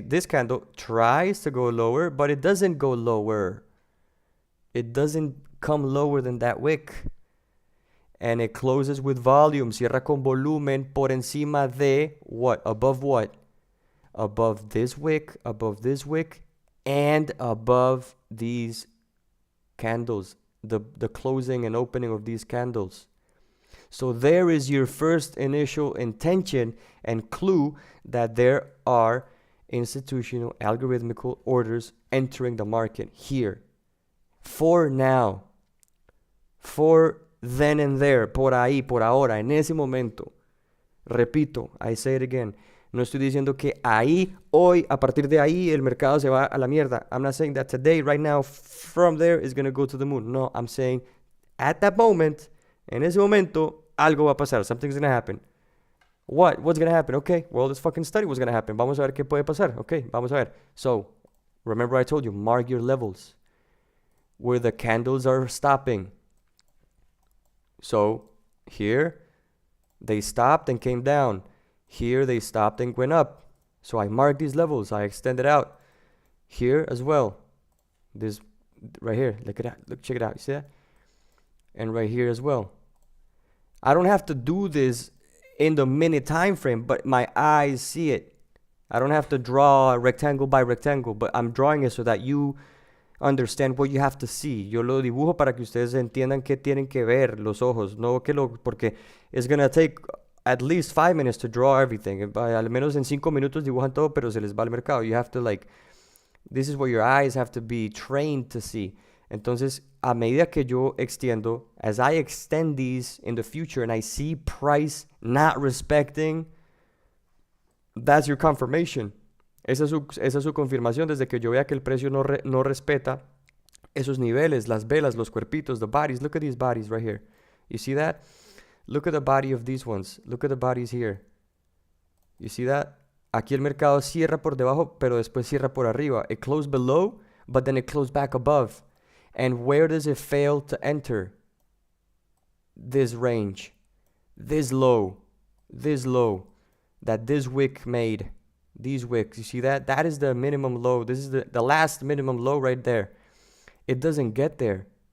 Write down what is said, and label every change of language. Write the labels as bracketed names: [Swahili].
[English] This candle tries to go lower, but it doesn't go lower. It doesn't come lower than that wick. And it closes with volume. [Spanish] Cierra con volumen por encima de [English] what? Above what? Above this wick, and above these candles. The closing and opening of these candles. So there is your first initial intention and clue that there are institutional algorithmical orders entering the market here. For now. For then and there. [Spanish] Por ahí, por ahora, en ese momento. Repito, [English] I say it again. [Spanish] No estoy diciendo que ahí, hoy, a partir de ahí, el mercado se va a la mierda. [English] I'm not saying that today, right now, from there, is going to go to the moon. No, I'm saying at that moment, [Spanish] en ese momento, algo va a pasar. [English] Something's going to happen. What? What's going to happen? Okay, well, let's fucking study what's going to happen. [Spanish] Vamos a ver qué puede pasar. Okay, vamos a ver. [English] So, remember I told you, mark your levels. Where the candles are stopping. So, here, they stopped and came down. Here, they stopped and went up. So, I marked these levels. I extended out. Here as well. This, right here. Look at that. Look, check it out. You see that? And right here as well. I don't have to do this in the minute time frame, but my eyes see it. I don't have to draw rectangle by rectangle, but I'm drawing it so that you understand what you have to see. [Spanish] Yo lo dibujo para que ustedes entiendan qué tienen que ver los ojos, no que porque [English] it's gonna take at least 5 minutes to draw everything. [Spanish] Al menos en 5 minutos dibujan todo, pero se les va al mercado. [English] You have to this is what your eyes have to be trained to see. [Spanish] Entonces, a medida que yo extiendo, [English] as I extend these in the future and I see price not respecting, that's your confirmation. [Spanish] Esa es su confirmación desde que yo vea que el precio no respeta esos niveles, las velas, los cuerpitos, [English] the bodies. Look at these bodies right here. You see that? Look at the body of these ones. Look at the bodies here. You see that? [Spanish] Aquí el mercado cierra por debajo, pero después cierra por arriba. [English] It closed below, but then it closed back above. And where does it fail to enter? This range. This low. That this wick made. These wicks, you see that? That is the minimum low. This is the last minimum low right there. It doesn't get there.